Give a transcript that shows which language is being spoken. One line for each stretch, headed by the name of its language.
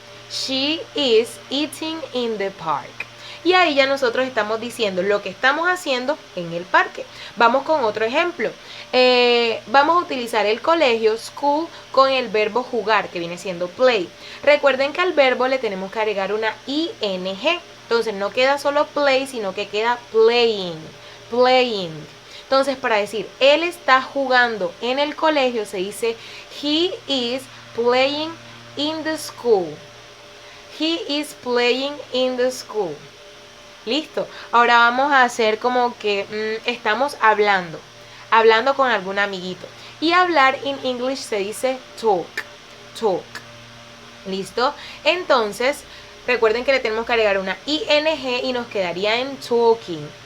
English: She is eating in the park.
Spanish: Y ahí ya nosotros estamos diciendo lo que estamos haciendo en el parque. Vamos con otro ejemplo. Vamos a utilizar el colegio, school, con el verbo jugar, que viene siendo play. Recuerden que al verbo le tenemos que agregar una ing. Entonces no queda solo play, sino que queda playing. Playing. Entonces para decir, él está jugando en el colegio, se dice he is playing in the school.
English: He is playing in the school.
Spanish: Listo. Ahora vamos a hacer como que estamos hablando con algún amiguito. Y hablar en English se dice talk. Talk. Listo. Entonces, recuerden que le tenemos que agregar una ing y nos quedaría en talking.